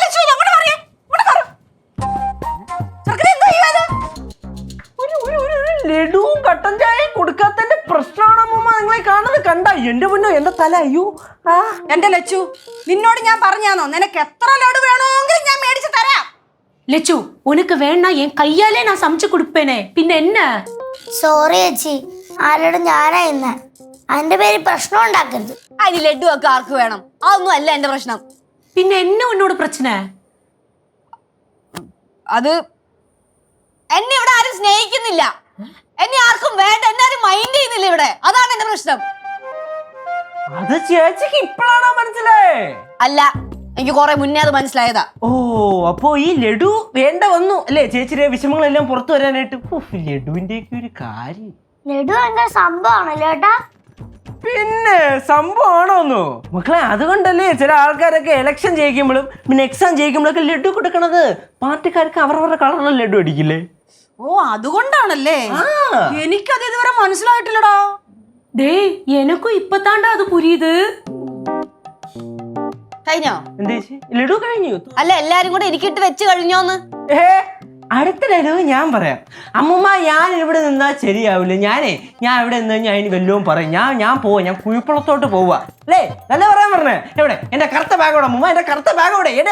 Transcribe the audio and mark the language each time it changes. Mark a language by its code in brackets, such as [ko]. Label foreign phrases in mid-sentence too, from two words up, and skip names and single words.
[ml] ലഡുവും കട്ടൻ ചായയും കൊടുക്കാത്തന്റെ പ്രശ്നമാണമ്മ നിങ്ങളെ കാണുന്നത് കണ്ട. എന്റെ മുന്നോ എന്റെ തല. അയ്യോ എന്റെ ലച്ചു, നിന്നോട് ഞാൻ പറഞ്ഞാന്നോ നിനക്ക് എത്ര ലഡു വേണമെങ്കിലും ഞാൻ മേടിച്ചു തരാം. [ta] லெச்சு உனக்கு வேணா என் கையாலே நான் சமைச்சு கொடுப்பேனே, பின்ன என்ன? [ml] സോറി ചേച്ചി, ആരോടും ഞാനാ ഇന്ന്. അതിന്റെ പേര് പ്രശ്നം ഉണ്ടാക്കരുത്. അതിന് ലഡു ഒക്കെ ആർക്ക് വേണം? അതൊന്നും അല്ല എന്റെ പ്രശ്നം. [ta] பின்ன என்ன உன்னோட பிரச்சனை? [ml] അത് എന്നെ ഇവിടെ ആരും സ്നേഹിക്കുന്നില്ല, എന്നെ ആർക്കും വേണ്ട, എന്നെ ആരും മൈൻഡ് ചെയ്യുന്നില്ല ഇവിടെ. അതാണ് എന്റെ പ്രശ്നം. അത് ചേച്ചിക്ക് ഇപ്പോഴാണോ മനസ്സിലായേ? അല്ല, എനിക്ക് കുറെ മുന്നേ അത് മനസ്സിലായതാ. ഓ അപ്പോ ഈ ലഡു വേണ്ട വന്നു അല്ലേ ചേച്ചിയുടെ വിഷമങ്ങളെല്ലാം പുറത്തു വരാനായിട്ട്. ലഡുവിന്റെ ഒക്കെ ഒരു കാര്യം. ലഡു ഭയങ്കര സംഭവമാണല്ലോ ഏട്ടാ. പിന്നെ സംഭവമാണോന്നോ മക്കളെ? അതുകൊണ്ടല്ലേ ചില ആൾക്കാരൊക്കെ ഇലക്ഷൻ ജയിക്കുമ്പോഴും പിന്നെ എക്സാം ജയിക്കുമ്പോഴൊക്കെ ലഡു കൊടുക്കണത്. പാർട്ടിക്കാർക്ക് അവരവരുടെ കളറുള്ള ലഡു അടിക്കില്ലേ? ഓ അതുകൊണ്ടാണല്ലേ? എനിക്കത് ഇതുവരെ മനസ്സിലായിട്ടില്ലടാ. [ta] டேய் எனக்கும் இப்பதான்டா அது புரியுது. [ml] കഴിഞ്ഞോ? എന്താ ലഡു കഴിഞ്ഞു? അല്ല, എല്ലാരും കൂടെ എനിക്കിട്ട് വെച്ച് കഴിഞ്ഞോന്ന്. അടുത്ത ഡയലോഗ് ഞാൻ പറയാം. അമ്മൂമ്മ ഞാൻ ഇവിടെ നിന്നാ ശരിയാവില്ല. ഞാൻ ഇവിടെ നിന്ന് കഴിഞ്ഞാൽ അതിന് വല്ലതും പറയും. ഞാൻ പോവാ, ഞാൻ കുഴിപ്പുളത്തോട്ട് പോവാ അല്ലേ? നല്ല പറയാൻ പറഞ്ഞേ. എവിടെ എന്റെ കറുത്ത ബാഗോടെ അമ്മൂമ്മ? എന്റെ കറുത്ത ബാഗോടെ എട്.